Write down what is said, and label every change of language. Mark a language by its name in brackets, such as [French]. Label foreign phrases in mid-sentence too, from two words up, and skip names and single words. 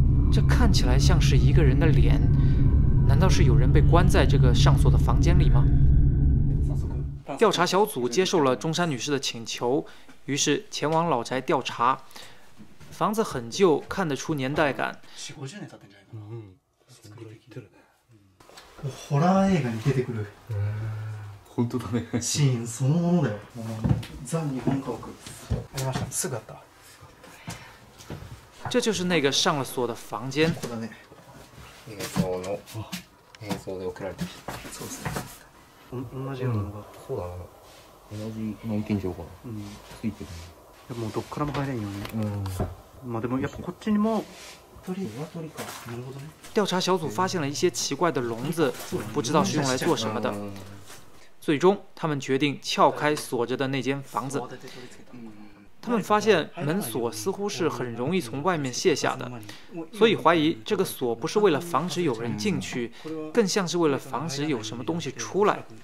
[Chinese] 这看起来像是一个人的脸，难道是有人被关在这个上锁的房间里吗？调查小组接受了中山女士的请求，于是前往老宅调查。房子很旧，看得出年代感。 [Japanese] ホラー映画に出てくる本当だね。シーンそのものだよ。ザ・日本家屋。ありました。すぐあった。这就是那个上了锁的房间。ここだね。映像で送られてきた。そうですね。同じようなのが。そうだな。同じ内見状かな。ついてるね。もうどっからも入れんよね。うん。まあでもやっぱこっちにも。鶏か。なるほどね。 [Chinese] 调查小组发现了一些奇怪的笼子，不知道是用来做什么的。最终，他们决定撬开锁着的那间房子。他们发现门锁似乎是很容易从外面卸下的，所以怀疑这个锁不是为了防止有人进去，更像是为了防止有什么东西出来。